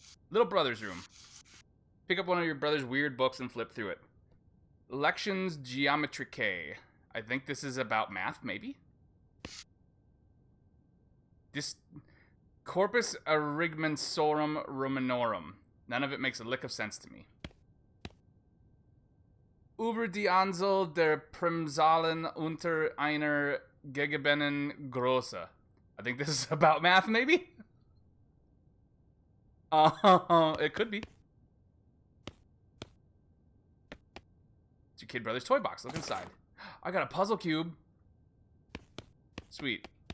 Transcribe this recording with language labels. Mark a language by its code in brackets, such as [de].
[en] Little brother's room. Pick up one of your brother's weird books and flip through it. Lections Geometricae. I think this is about math, maybe? This Corpus Arigmensorum Romanorum. None of it makes a lick of sense to me. [de] Über die Anzahl der Primzahlen unter einer gegebenen Größe. [en] I think this is about math, maybe? It could be. It's your kid brother's toy box. Look inside. I got a puzzle cube. Sweet.